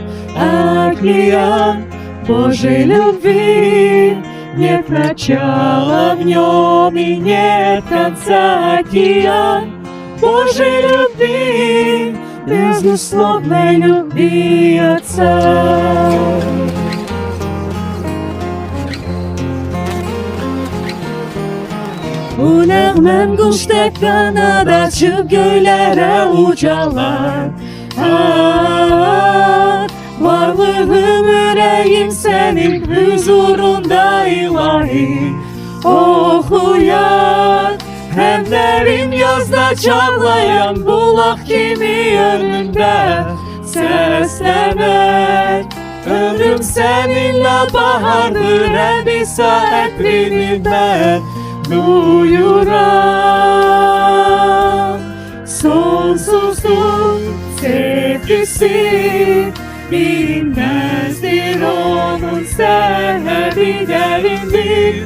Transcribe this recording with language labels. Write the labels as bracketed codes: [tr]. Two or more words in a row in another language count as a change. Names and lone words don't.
[ru] Океан Божьей любви, нет начала в нем и нет конца. Океан Божьей любви, безусловной любви Отца. [az] Bu nəğməm quş tək qanad açıb göylərə ucalar. Varlığım, ürəyim sənin huzurunda ilahi oxuyar. Həmlərim yazda çağlayan bulaq kimi önündə səslənər. [tr] Ömrüm seninle bahardır, her bir saatini ben duyuram. Sonsuzluk sevgisi bilinmezdir, onun sevgi derindir.